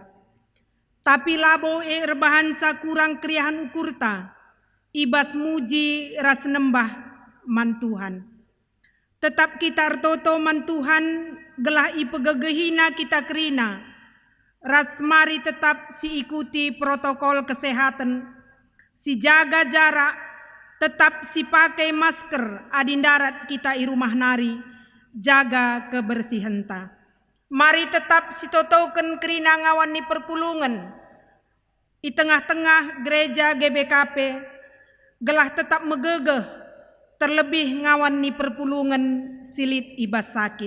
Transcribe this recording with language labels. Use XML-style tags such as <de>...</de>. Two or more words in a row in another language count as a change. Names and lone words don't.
<btx>Tapi labo rebahan kurang kriahan ukurta, ibas muji ras nembah man Tuhan. Tetap kita ertoto man Tuhan, gelah ipegegehina kita kerina.</btx> <id>Ras mari tetap si ikuti protokol kesehatan, si jaga jarak, tetap si pakai masker</id> <btx>adin darat kita i rumah nari,</btx> <id>jaga kebersihan ta.</id> <btx>Mari tetap sitotoken kerina ngawani perpulungan</btx> <id>di tengah-tengah</id> <btx>gereja GBKP, gelah tetap megegeh terlebih ngawani perpulungan silit ibas sakit.</btx>